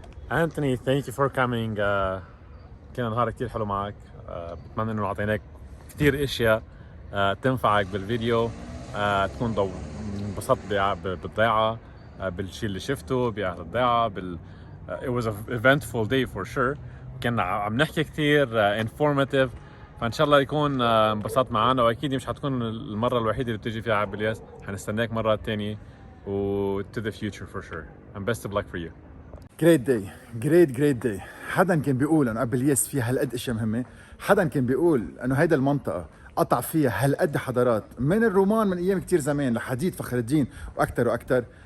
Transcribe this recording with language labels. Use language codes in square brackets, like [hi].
[en] Anthony, thank you for coming. [ar] كان نهار كتير حلو معك. بتمنى انه اعطيناك كتير اشياء تنفعك بالفيديو، تكون انبسطت بالضيعة، بالشيء اللي شفته بأهل الضيعة. [en] It was an eventful day for sure. [ar] كنا عم نحكي كتير [en] informative. [ar] فان شاء الله يكون انبسطت معنا، واكيد مش حتكون المره الوحيده اللي بتيجي فيها على بلياس، حنستناك مرات تانية و [en] to the future for sure and best of luck for you. Great day, great day. [ar] حدا كان بيقول انه بلياس فيها هالقد اشياء مهمه، حدا كان بيقول انه هيدا المنطقه قطع فيها هالقد حضارات من الرومان من ايام كتير زمان لحديد فخر الدين واكثر واكثر.